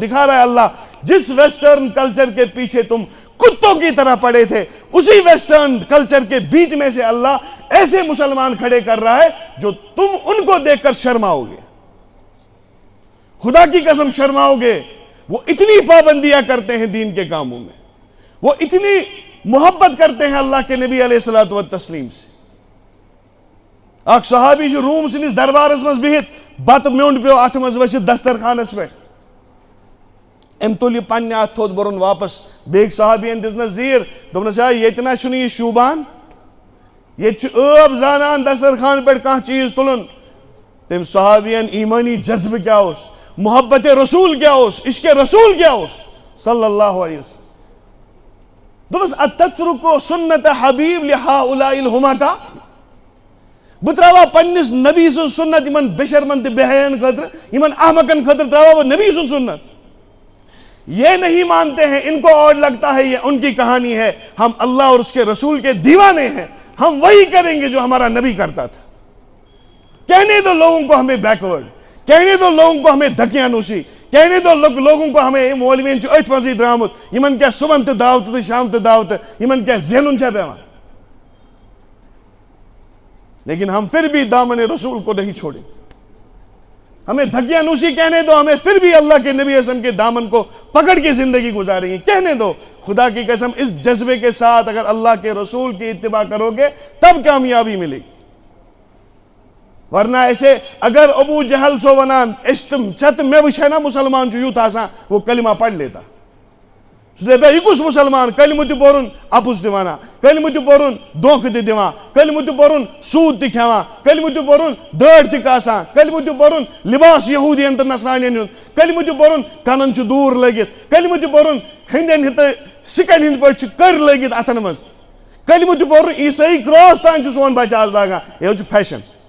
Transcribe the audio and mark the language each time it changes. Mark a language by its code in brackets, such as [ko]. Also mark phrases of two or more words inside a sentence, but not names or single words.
[ur] دکھا رہا ہے اللہ جس ویسٹرن کلچر کے پیچھے تم کتوں کی طرح پڑے تھے اسی ویسٹرن کلچر کے بیچ میں سے اللہ ایسے مسلمان کھڑے کر رہا ہے جو تم ان کو دیکھ کر شرماؤ گے خدا کی قسم شرماؤ گے وہ اتنی پابندیاں کرتے ہیں دین کے کاموں میں وہ اتنی محبت کرتے ہیں اللہ کے نبی علیہ الصلوۃ والتسلیم سے [ks] اک صحابی جو روم سنس دربارس مز بہت بت میونڈ پیو ات مز ورست دسترخانس پہ ام تل یہ پنہ ات تھوت برن واپس بیک صحابین دزنس زیر دپنس یتنا چھن یہ شوبان یہ اب زانان دسترخان پہ کھانا چیز تلن تم صحابین ایمانی جذب کیا اس محبت رسول کیا اس عشق رسول کیا اس صلی اللہ علیہ وسلم دپس [ar] اتترکو سنت حبیب لہؤلاء الہمقاء [ks] بہ تراوا پنس نبی سن سنت [ur] یمن بشرمن تہ بہین خاطر یمن احمقن خاطر تراوا وہ نبی سن سنت یہ نہیں مانتے ہیں ان کو اور لگتا ہے یہ ان کی کہانی ہے ہم اللہ اور اس کے رسول کے دیوانے ہیں ہم وہی کریں گے جو ہمارا نبی کرتا تھا کہنے دو لوگوں کو ہمیں بیکورڈ کہنے دو لوگوں کو ہمیں دھکیاں نوشی کہنے دو لوگوں کو ہمیں [ks] مولوین چھ ات مزید درامت یمن کیا صبح تہ دعوت تہ شام تہ دعوت یمن کیا ذہنن چھا پیوان [ur] لیکن ہم پھر بھی دامن رسول کو نہیں چھوڑیں ہمیں دھکیاں نوشی کہنے دو ہمیں پھر بھی اللہ کے نبی اسلام کے دامن کو پکڑ کے زندگی گزاریں گے کہنے دو خدا کی قسم اس جذبے کے ساتھ اگر اللہ کے رسول کی اتباع کرو گے تب کامیابی ملے گی ورنہ ایسے اگر ابو جہل [ks] سو ونان اشتم چت میں وچھے نا مسلمان جو یوت آسان [ur] وہ کلمہ پڑھ لیتا [ks] دپہ یہ کس مسلمان کلمہ تہ پورن اپز تہ ونان کلمہ تہ پورن دھوکہ تہ دِوان کلمہ تہ پورن سود تہ کھیوان کلمہ تہ پورن دٲڑ تہ کاسان کلمہ تہ پورن لباس یہودین تہ نصرانین ہُنٛد کلمہ تہ پورن کنن چھ دوٗر لٲگِتھ کلمہ تہ پورن ہندین تہ سکن ہند پٲٹھۍ چھ کٔرۍ لٲگِتھ اتھن منٛز کلمہ تہ پورن عیسائی کراس تام چھ سون بچہ آز لاگان یہ چھ فیشن